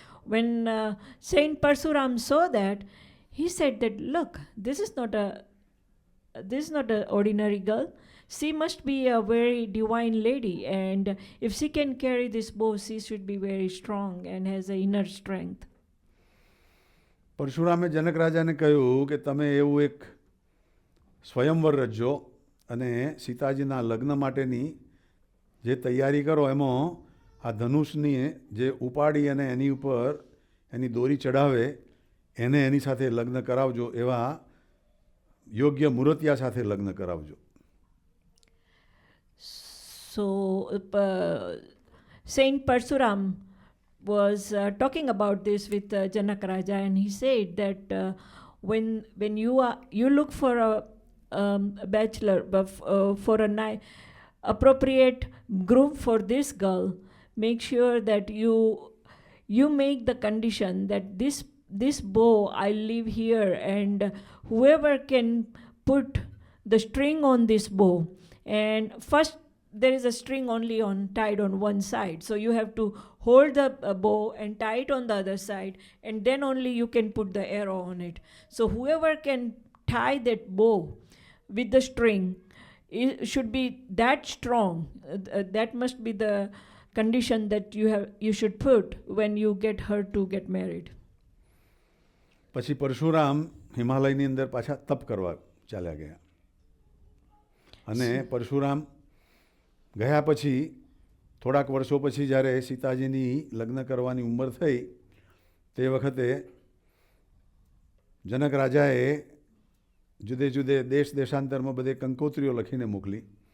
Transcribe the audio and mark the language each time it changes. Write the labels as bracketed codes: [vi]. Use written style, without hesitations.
[en] When Saint Parsuram saw that, he said that, look, this is not an ordinary girl. She must be a very divine lady, and if she can carry this bow, she should be very strong and has an inner strength. [gu] પરશુરામે જનક રાજાને કહ્યું કે તમે એવું એક સ્વયંવર રચજો અને સીતાજીના લગ્ન માટેની જે તૈયારી કરો એમાં આ ધનુષની જે ઉપાડી અને એની ઉપર એની દોરી ચડાવે એને એની સાથે લગ્ન કરાવજો, એવા યોગ્ય મુરતિયા સાથે લગ્ન કરાવજો. [en] So Saint Parsuram was talking about this with Janak Raja, and he said that when you look for a bachelor, for a appropriate groom for this girl, make sure that you make the condition that this bow I leave here, and whoever can put the string on this bow, and first there is a string only tied on one side, so you have to hold the bow and tie it on the other side, and then only you can put the arrow on it. So whoever can tie that bow with the string, it should be that strong. That must be the condition that you should put when you get her to get married. [gu] પછી પરશુરામ હિમાલયની અંદર પાછા તપ કરવા ચાલ્યા ગયા અને પરશુરામ ગયા પછી થોડાક વર્ષો પછી જ્યારે સીતાજીની લગ્ન કરવાની ઉંમર થઈ તે વખતે જનક રાજાએ જુદે જુદે દેશાંતરમાં બધે કંકોત્રીઓ લખીને મોકલી.